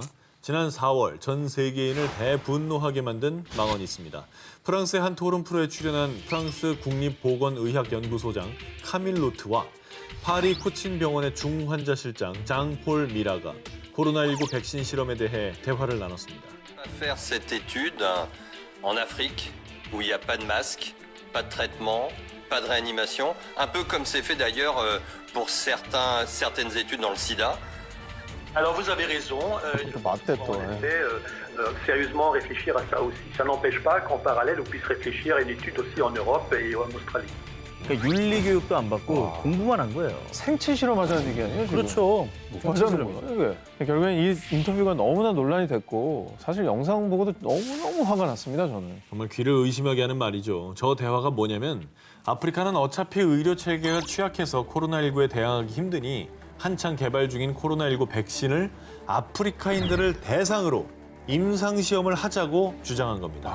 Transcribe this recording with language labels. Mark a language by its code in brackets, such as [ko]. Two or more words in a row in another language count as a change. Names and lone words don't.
[ko] 지난 4월 전 세계인을 대분노하게 만든 망언이 있습니다. 프랑스의 한 토론 프로에 출연한 프랑스 국립보건의학연구소장 카밀 로트와 파리 코친 병원의 중환자 실장 장폴 미라가 코로나19 백신 실험에 대해 대화를 나눴습니다. [fr] faire cette étude en Afrique où il n'y a pas de masque, pas de traitement, pas de réanimation, un peu comme c'est fait d'ailleurs pour certaines études dans le sida. Alors vous avez raison, [ko] 또 맞대 또. [fr] sérieusement réfléchir à ça aussi. Ça n'empêche pas qu'en parallèle, on puisse réfléchir à une étude aussi en Europe et en Australie. [ko] 그러니까 윤리 교육도 안 받고 공부만 한 거예요. 생체 실험하자는 얘기 아니에요? 지금? 그렇죠. 뭐 하자는 거예요, 이게. 결국엔 이 인터뷰가 너무나 논란이 됐고 사실 영상 보고도 너무너무 화가 났습니다, 저는. 정말 귀를 의심하게 하는 말이죠. 저 대화가 뭐냐면 아프리카는 어차피 의료 체계가 취약해서 코로나19에 대항하기 힘드니 한창 개발 중인 코로나19 백신을 아프리카인들을 대상으로 임상시험을 하자고 주장한 겁니다.